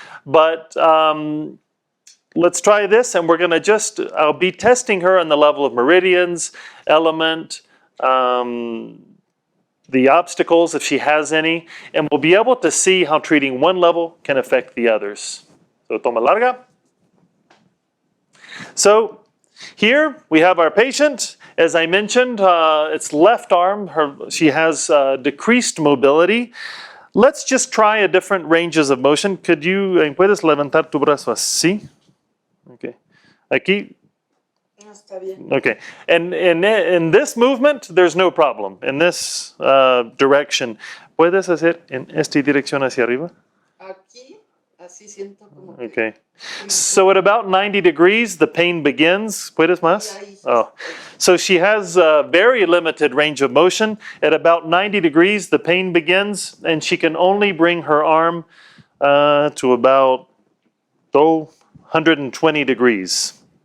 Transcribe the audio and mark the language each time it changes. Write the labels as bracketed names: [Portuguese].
[English] But let's try this, and we're going to I'll be testing her on the level of meridians, element, the obstacles, if she has any, and we'll be able to see how treating one level can affect the others. So [Spanish] toma larga. [English] So here we have our patient. As I mentioned, it's left arm. She has decreased mobility. Let's just try a different ranges of motion. [Spanish] ¿Puedes levantar tu brazo así? Okay. Aquí. No, está bien. Okay. [English] And in this movement, there's no problem. In this direction, [Spanish] ¿puedes hacer en esta dirección hacia arriba? Aquí, así siento como que... Okay. [English] So at about 90 degrees, the pain begins. [Spanish] ¿Puedes más? [English] Oh. So she has a very limited range of motion. At about 90 degrees, the pain begins, and she can only bring her arm to about 120 degrees.